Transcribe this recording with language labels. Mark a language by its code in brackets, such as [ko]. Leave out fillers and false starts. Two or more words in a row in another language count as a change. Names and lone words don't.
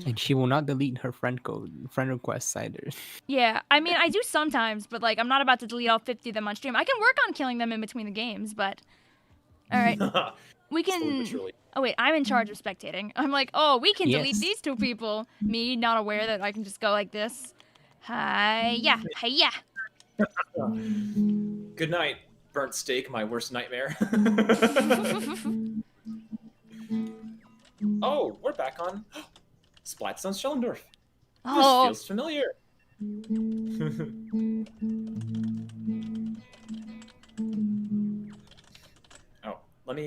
[en] And she will not delete her friend requests either. Yeah, I mean, I do sometimes, but like, I'm not about to delete all 50 of them on stream. I can work on killing them in between the games, but... All right, we can... Oh, wait, I'm in charge of spectating. I'm like, oh, we can delete Yes. these 2 people. Me, not aware that I can just go like this. Hi-ya, hi-ya. Good night, burnt steak, my worst nightmare. Oh, we're back on Splatstone Schellendorf. Oh, This feels familiar. Oh, let me.